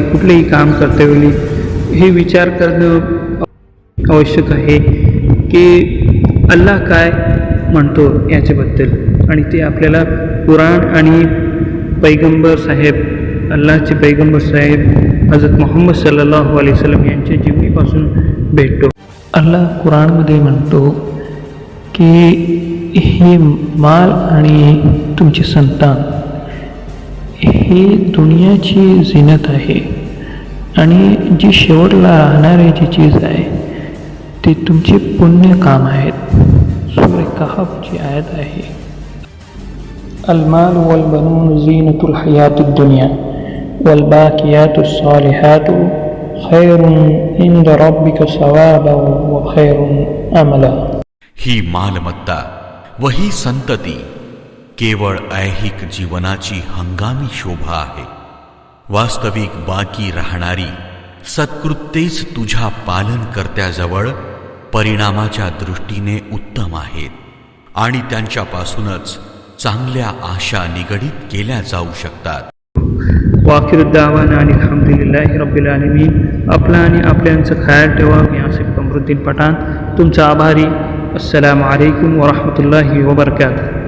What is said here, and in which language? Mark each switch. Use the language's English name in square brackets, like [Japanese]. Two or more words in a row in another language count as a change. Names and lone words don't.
[Marathi] कुठलेही काम करतेवेळी हे विचार करणं आवश्यक आहे की अल्लाह काय म्हणतो याच्याबद्दल. आणि ते आपल्याला कुराण आणि पैगंबर साहेब, अल्लाहचे पैगंबर साहेब हजरत मोहम्मद [Arabic] صلى الله عليه وسلم [Marathi] यांच्या जीवनीपासून भेटतो. अल्लाह कुराणमध्ये म्हणतो की हे माल आणि तुमचे संतान हे दुनियाची झीनत आहे आणि जी शेवटला राहणारी जी चीज आहे ते तुमचे पुण्य काम आहेत. सूरह कहफची आयत आहे, [Arabic] المال والبنون زينة الحياة الدنيا والباقيات الصالحات خير عند ربك ثوابا وخير أملا. [Marathi] ही मालमत्ता व ही संतती केवळ ऐहिक जीवनाची हंगामी शोभा आहे. वास्तविक बाकी राहणारी सत्कृत्येच तुझ्या पालनकर्त्याजवळ परिणामाच्या दृष्टीने उत्तम आहेत आणि त्यांच्यापासूनच चांगल्या आशा निगडीत केल्या जाऊ शकतात. [Arabic] وآخر دعوانا आणि الحمد لله رب العالمين. [Marathi] आपला आणि आपल्यांचं ख्याल ठेवा. मी आसिफ कमरुद्दीन पठाण तुमचा आभारी. [Arabic] السلام عليكم ورحمة الله وبركاته.